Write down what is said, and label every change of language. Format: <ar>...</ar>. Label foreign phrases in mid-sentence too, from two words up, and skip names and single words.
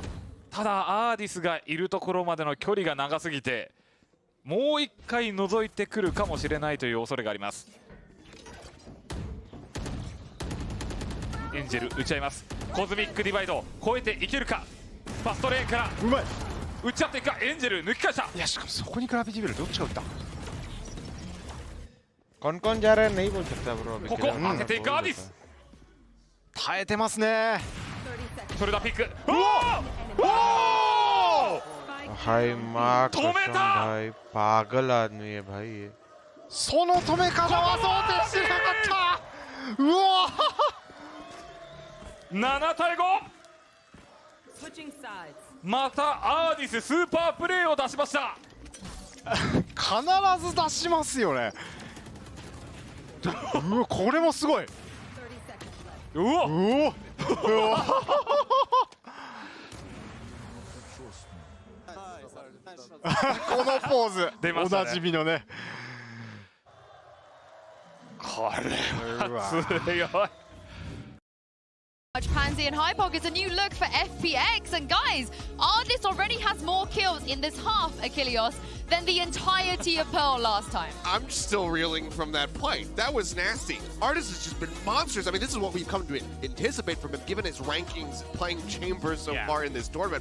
<ja>ただアーディスがいるところまでの距離が長すぎてもう一回覗いてくるかもしれないという恐れがあります。エンジェル打ち合います。コズミックディバイド超えていけるか。ファストレーンからうまい打ち合っていくか。エンジェル抜き返した。いやしかもそこにグラビティベルどっちが打った。</ja> <hi>कौन कौन जा रहा है नहीं बोल सकता ब्रो।</hi> <ja>ここ当てていくアーディス。耐えてますね。それだピック。</ja> <hi>हाय माँ कसम भाई पागल आदमी है भाई ये।</hi> <ja>その止め方は想定してなかった。うわ 7対5。またアーディススーパープレーを出しました。必ず出しますよね。うわこれもすごい。うわうわこのポーズ出ましたね。おなじみのね。これは強い。</ja> <en>Pansy and Hypog is a new look for FPX, and guys, Artist already has more kills in this half, 𝐻𝐽𝐿𝐼, than the entirety of Pearl last time. I'm still reeling from that fight. That was nasty. Artist has just been monsters. I mean, this is what we've come to anticipate from him, given his rankings playing Chambers so far in this tournament.</en>